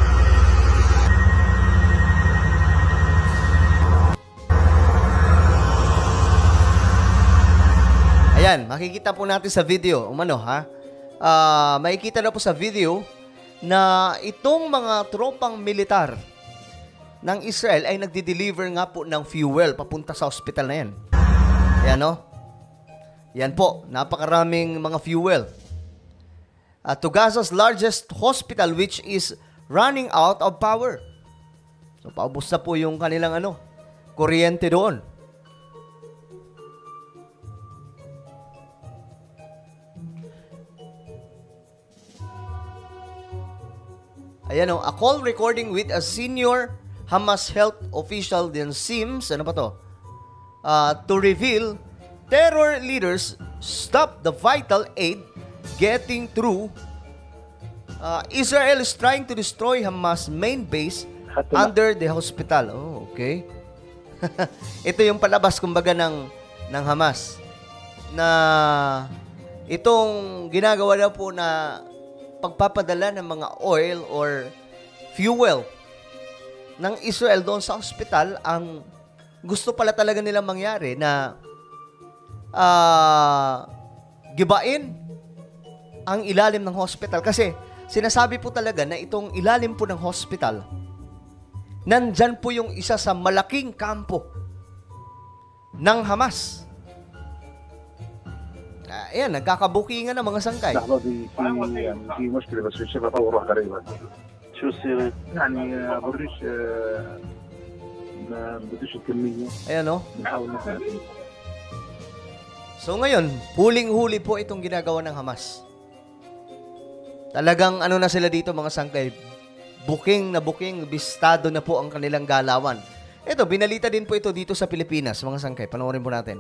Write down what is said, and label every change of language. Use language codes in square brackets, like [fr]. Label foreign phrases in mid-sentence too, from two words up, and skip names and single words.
[tl] Ayan, makikita po natin sa video. Makikita na po sa video na itong mga tropang militar ng Israel ay nagdi-deliver nga po ng fuel papunta sa hospital na yan. Ayan Yan po, napakaraming mga fuel. [en] To Gaza's largest hospital which is running out of power. [tl] So paubos na po yung kanilang kuryente doon. [en] Ayan a call recording with a senior Hamas health official then seems, to reveal terror leaders stop the vital aid getting through. Israel is trying to destroy Hamas main base under the hospital. Oh, okay. [tl] Ito yung palabas kumbaga ng Hamas na itong ginagawa na po na pagpapadala ng mga [en] oil or fuel [tl] ng Israel doon sa hospital, ang gusto pala talaga nilang mangyari na gibain ang ilalim ng hospital. Kasi sinasabi po talaga na itong ilalim po ng hospital, nandyan po yung isa sa malaking kampo ng Hamas. Ayan, nagkakabukingan ng mga sangkay. [ar] في مشكلة بس في الشبكة وروح قريبا. شو السيرة؟ يعني بريش ما بديش الكمية. [tl] Ayan [ar] نحاول نفهم. [tl] So ngayon, huling-huli po itong ginagawa ng Hamas. Talagang na sila dito mga sangkay, buking na buking, bistado na po ang kanilang galawan. Ito, binalita din po ito dito sa Pilipinas, mga sangkay. Panoorin po natin.